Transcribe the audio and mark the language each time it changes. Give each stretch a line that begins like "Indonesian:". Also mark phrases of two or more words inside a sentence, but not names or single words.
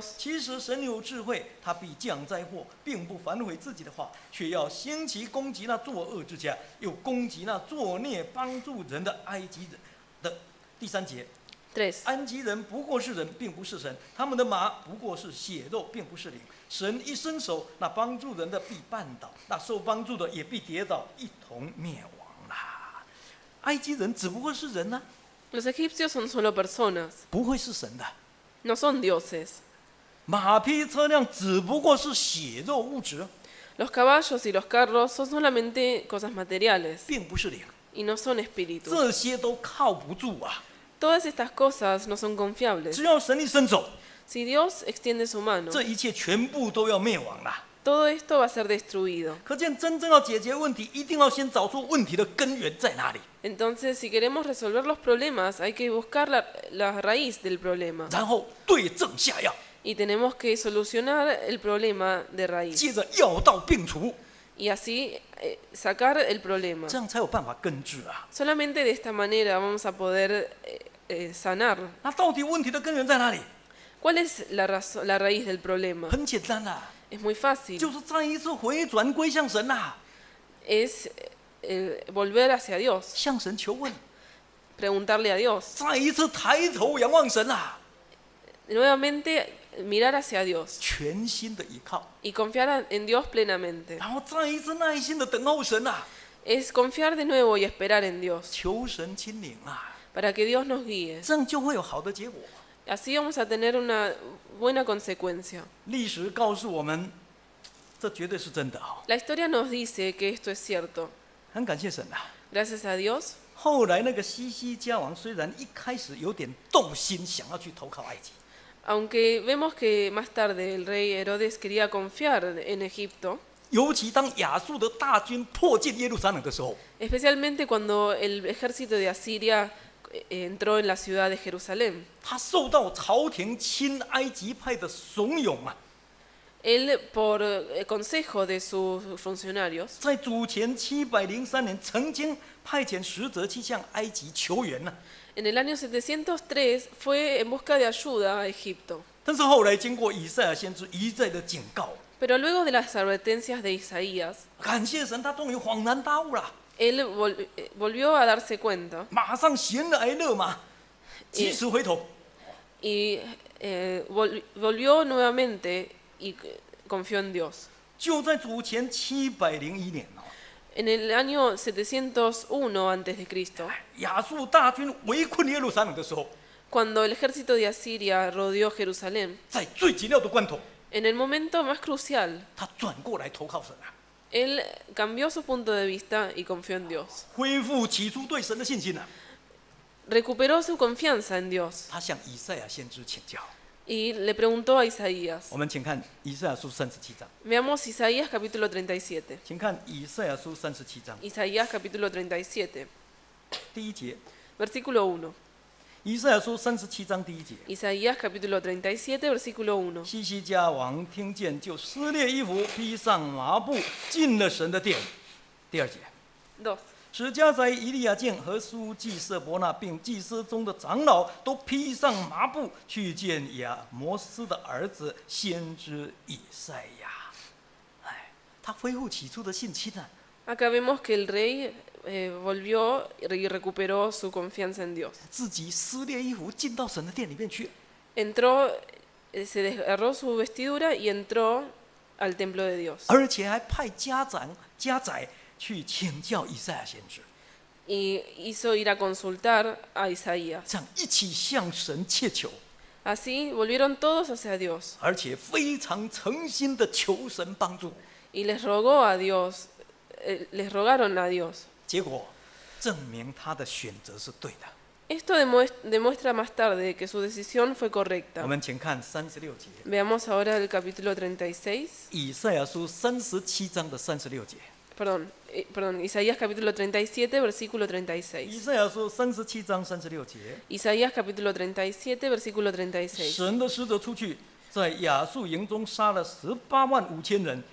Chinese: 其实神有智慧，他必降灾祸，并不反悔自己的话，却要兴起攻击那作恶之家，又攻击那作孽帮助人的埃及人的。第3节， 3. 埃及人不过是人，并不是神；他们的马不过是血肉，并不是灵。神一伸手，那帮助人的必绊倒，那受帮助的也必跌倒，一同灭亡啦。埃及人只不过是人啊，
Spanish: Los egipcios son solo personas,
Chinese: 不会是神的。
Spanish: no son dioses.
Chinese: 马匹车辆只不过是血肉物质，
Spanish: Los caballos y los carros son solamente cosas materiales
Chinese: 并不是灵。
Spanish: y no son espíritus.
Chinese: 这些都靠不住啊！
Spanish: Todas estas cosas no son confiables.
Chinese: 只要神一伸手，
Spanish: Si Dios extiende su mano,
Chinese: 这一切全部都要灭亡啦。
Spanish: todo esto va a ser destruido.
Chinese: 可见真正要解决问题，一定要先找出问题的根源在哪里，
Spanish: Entonces, si queremos resolver los problemas, hay que buscar la raíz del problema.
Chinese: 然后对症下药，
Spanish: Y tenemos que solucionar el problema de raíz.
Chinese: 接着药到病除，
Spanish: Y así sacar el problema.
Chinese: 这样才有办法根治啊。
Spanish: Solamente de esta manera vamos a poder sanar.
Chinese: 那到底问题的根源在哪里？
Spanish: ¿Cuál es la raíz del problema?
Chinese: 很简单啦，
Spanish: Es muy fácil.
Chinese: 就是再一次回转归向神呐，
Spanish: Es volver hacia Dios,
Chinese: 向神求问，
Spanish: preguntarle a Dios.
Chinese: 再一次抬头仰望神呐，
Spanish: Nuevamente mirar hacia Dios
Chinese: 全心的依靠，
Spanish: y confiar en Dios plenamente.
Chinese: 然后再一次耐心的等候神呐，
Spanish: Es confiar de nuevo y esperar en Dios
Chinese: 求神亲临啊，
Spanish: para que Dios nos guíe.
Chinese: 这样就会有好的结果。
Spanish: Así vamos a tener una buena consecuencia.
Chinese: 历史告诉我们，这绝对是真的哦。
Spanish: La historia nos dice que esto es cierto.
Chinese: 很感谢神啊。
Spanish: Gracias a Dios.
Chinese: 后来那个西西家王虽然一开始有点动心，想要去投靠埃及，
Spanish: Aunque vemos que más tarde el rey Herodes quería confiar en Egipto,
Chinese: 尤其当亚述的大军迫近耶路撒冷的时候，
Spanish: especialmente cuando el ejército de Asiria entró en la ciudad de Jerusalén.
Chinese: 他受到朝廷亲埃及派的怂恿啊，
Spanish: Él, por consejo de sus funcionarios,
Chinese: 在主前703年曾经派遣使者去向埃及求援呢、
Spanish: en el año 703 fue en busca de ayuda a Egipto.
Chinese: 但是后来经过以赛亚先知一再的警告，
Spanish: Pero luego de las advertencias de Isaías,
Chinese: 感谢神，他终于恍然大悟了，
Spanish: él volvió a darse cuenta
Chinese: 马上闲来勒马，及时回头。
Spanish: y volvió nuevamente y confió en Dios.
Chinese: 就在主前701年哦，
Spanish: En el año 701 a.C.,
Chinese: 亚述大军围困耶路撒冷的时候，
Spanish: cuando el ejército de Asiria rodeó Jerusalén,
Chinese: 在最紧要的关头，
Spanish: en el momento más crucial,
Chinese: 他转过来投靠神啊，
Spanish: él cambió su punto de vista y confió en Dios.
Chinese: 恢复起初对神的信心啊。
Spanish: recuperó su confianza en Dios
Chinese: 他向以赛亚先知请教。
Spanish: y le preguntó a Isaías.
Chinese: 我们请看以赛亚书37章，
Spanish: Veamos Isaías capítulo 37.
Chinese: 请看以赛亚书37章
Spanish: Isaías capítulo 37,
Chinese: 第一节。
Spanish: versículo 1.
Chinese: 以赛亚书37章第一节。
Spanish: Isaías capítulo 37, versículo 1.
Chinese: 西西家王听见，就撕裂衣服，披上麻布，进了神的殿。第二节， 2. 使家宰以利亚敬和书记舍伯那，并祭司中的长老都披上麻布，去见亚摩斯的儿子先知以赛亚。哎，他恢复起初的信心啊！
Spanish: Acá vemos que el rey volvió y recuperó su confianza en Dios.
Chinese: 自己撕裂衣服，进到神的殿里面去。
Spanish: Entró, se desgarró su vestidura y entró al templo de Dios.
Chinese: 而且还派家宰去请教以赛亚先知，
Spanish: Y hizo ir a consultar a Isaías.
Chinese: 这样一起向神切求，
Spanish: Así volvieron todos hacia Dios
Chinese: 而且非常诚心的求神帮助。
Spanish: y les rogó a Dios, les rogaron a Dios.
Chinese: 结果证明他的选择是对的。
Spanish: Esto demuestra más tarde que su decisión fue
Chinese: 我
Spanish: correcta.
Chinese: 们请看36节，
Spanish: Veamos ahora el capítulo 36,
Chinese: 以赛亚书37章的36节。
Spanish: perdón, Isaías capítulo 37, versículo
Chinese: 以
Spanish: 36.
Chinese: 赛亚书37章36节，
Spanish: Isaías capítulo 37, versículo 36.
Chinese: 神的使者出去，在亚述营中杀了18万5千人。